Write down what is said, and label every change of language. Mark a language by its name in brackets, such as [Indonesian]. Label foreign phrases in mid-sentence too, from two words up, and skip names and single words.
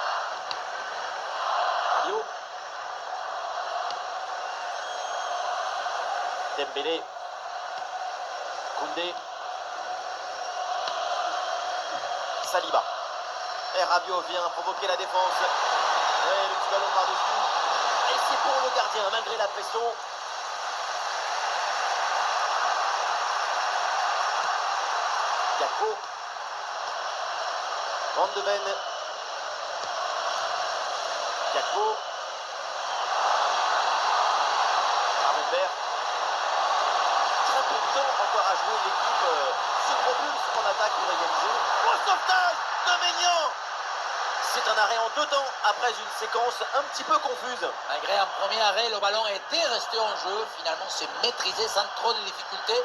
[French] Rabiot. Dembélé. Koundé. Saliba. Et Rabiot vient provoquer la défense. Ouais, le petit ballon par-dessus. Et c'est pour le gardien, malgré la pression. Gakpo. Van de Ven. Gakpo. Gravenberch. Très peu de temps encore à jouer. L'équipe se propulse en attaque pour égaliser. Oh, sauvetage de Maignan. C'est un arrêt en 2 temps après une séquence un petit peu confuse. Malgré un premier arrêt, le ballon était resté en jeu. Finalement, c'est maîtrisé sans trop de difficultés.